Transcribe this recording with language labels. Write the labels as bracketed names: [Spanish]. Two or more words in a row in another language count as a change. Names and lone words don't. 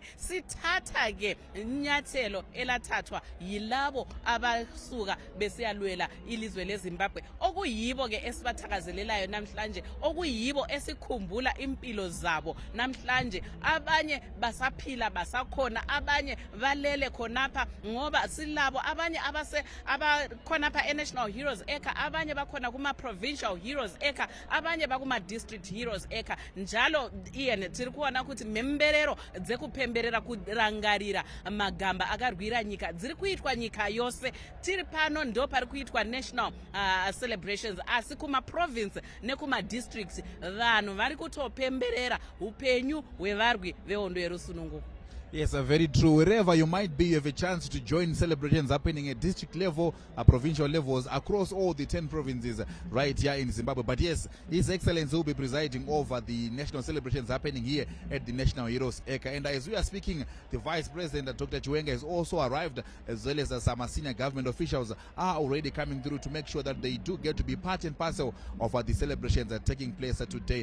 [North Ndebele] Sithatha ke inyathelo elathathwa yilabo abasuka besiyalwela ilizwe leZimbabwe, okuyibo ke esibathakazelelayo namhlanje, okuyibo esikhumbula impilo zabo namhlanje. Abanye basaphila basakhona, abanye balele khonapha ngoba silabo, abanye abakhonapha eNational Heroes Acre, abanye bakhona kuma Provincial Heroes Acre, abanye bakuma District Heroes Acre. [Shona] Njalo Ian tiri kuona kuti memberero dzekuphemberera kurangarira magamba akarwira nyika dziri kuitwa nyika yose. Tiri pano ndo pari kuitwa [English] national celebrations, [Shona] asi kuma province nekuma districts vanhu vari kutopemberera upenyu hwevarwi vehondo yerusununguko. [English] Yes, very true. Wherever you might be, you have a chance to join celebrations happening at district level, provincial levels, across all the 10 provinces right here in Zimbabwe. But yes, His Excellency will be presiding over the national celebrations happening here at the National Heroes Acre. And as we are speaking, the Vice President, Dr. Chiwenga, has also arrived, as well as some senior government officials are already coming through to make sure that they do get to be part and parcel of the celebrations that are taking place today.